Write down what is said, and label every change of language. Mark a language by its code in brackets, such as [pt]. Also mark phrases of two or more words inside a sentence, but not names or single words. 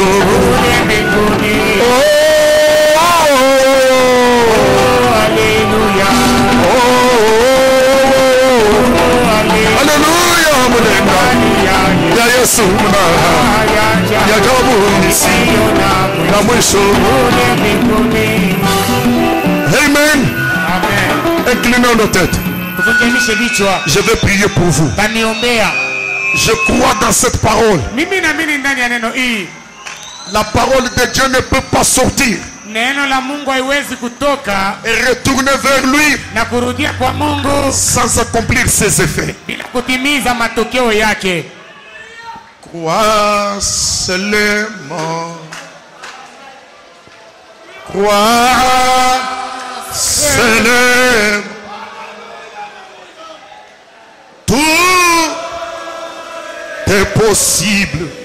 [sw] Kule mbinguni. Haleluya. Haleluya. Mule ndani ya Yesu mna ya damu isiyo na mwisho. Kule mbinguni. Amen. Amen. [fr] Inclinons nos têtes. [sw] Tufunganishe vichwa. [fr] Je vais prier pour vous. [sw] Taniombea. [fr] Je crois dans cette parole. [sw] Mimi naamini ndani ya neno hii. [fr] La parole de Dieu ne peut pas sortir [sw] Neno la Mungu haiwezi kutoka [fr] et retourner vers lui [sw] na kurudia kwa Mungu [fr] sans accomplir ses effets. [sw] bila kutimiza matokeo yake. [fr] Crois seulement. Crois seulement. Tout est possible.